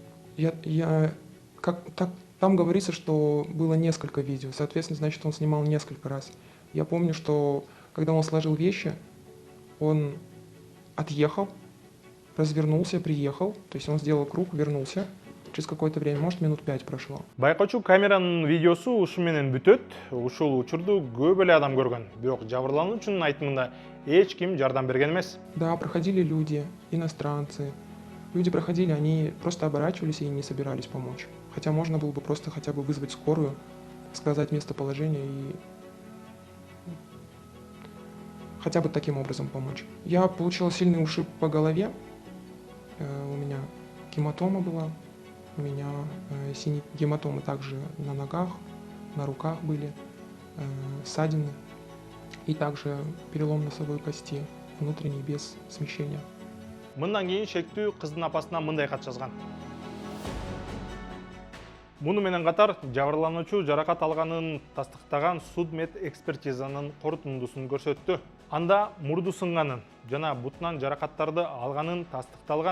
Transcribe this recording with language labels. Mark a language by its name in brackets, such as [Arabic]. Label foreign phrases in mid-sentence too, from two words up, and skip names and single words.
[Russian] Там говорится, что было несколько видео, соответственно, значит, он снимал несколько раз. Я помню, что когда он сложил вещи, он отъехал, развернулся, приехал, то есть он сделал круг, вернулся. Через какое-то время, может, минут 5 прошло. [Kyrgyz] Байкоочу камеранын видеосу ушу менен бүтөт. Ушул учурду көп эле адам көргөн, бирок жабырлануучунун айтымында эч ким жардам берген эмес. [Russian] Да, проходили люди, иностранцы. Люди проходили, они просто оборачивались и не собирались помочь. Хотя можно было бы просто хотя бы вызвать скорую, сказать местоположение и хотя бы таким образом помочь. Я получила сильный ушиб по голове, у меня гематома была, у меня синие гематомы также на ногах, на руках были. ссадины и также перелом носовой кости внутренней без смещения. [Kyrgyz] Мындан кейін шектүү кыздын апасына мындай кат жазган. Муну менен катар жабырлануучу жаракат алганын тастыктаган судмед экспертизанын корутундусун көрсөттү. Анда мурду сынганын жана бутунан жаракаттарды алганын тастыкталган.